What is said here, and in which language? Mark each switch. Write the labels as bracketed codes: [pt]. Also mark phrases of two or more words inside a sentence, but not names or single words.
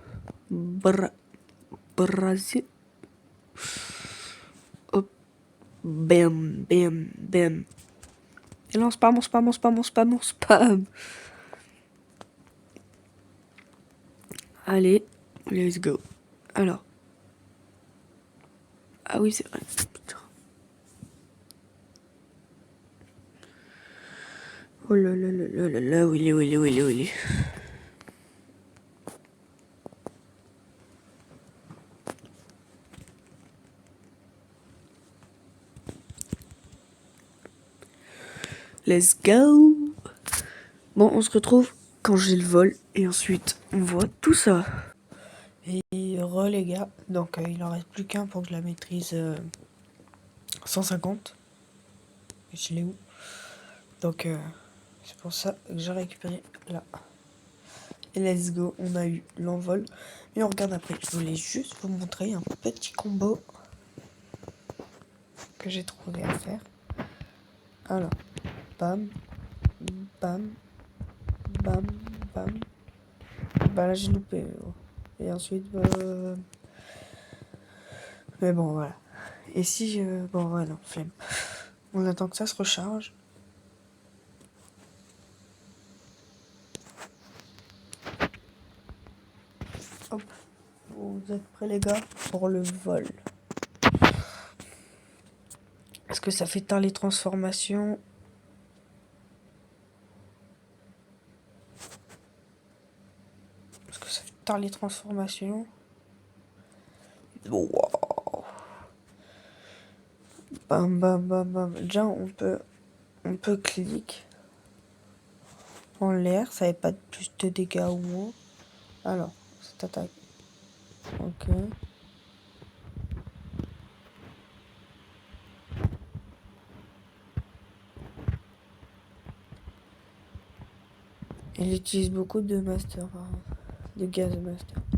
[fr] Brésil. Hop. Bam, bam, bam. Et là, on spam, on spam, on spam, on spam, on spam. Allez, [en] let's go. [fr] Alors. Ah oui, c'est vrai. Putain. Oh là là là là là là, où il est, où il est, où il est, où il est. [en] Let's go. [fr] Bon, on se retrouve quand j'ai le vol et ensuite on voit tout ça. Et re les gars, donc il en reste plus qu'un pour que je la maîtrise 150. Et je l'ai où? Donc c'est pour ça que j'ai récupéré là. [en] Et let's go, [fr] on a eu l'envol. Et on regarde après. Je voulais juste vous montrer un petit combo que j'ai trouvé à faire. Alors, bam, bam, bam, bam. Bah là j'ai loupé. Et ensuite, mais bon voilà. Et si je... Bon ouais non, flemme. On attend que ça se recharge. Hop. Vous êtes prêts les gars pour le vol? Est-ce que ça fait tard les transformations? Est-ce que ça fait tard les transformations? Wow. Bam bam bam bam. Déjà on peut cliquer en l'air, ça n'avait pas plus de dégâts ou moins. Alors, cette attaque. Ok. Il utilise beaucoup de master, de gaz master.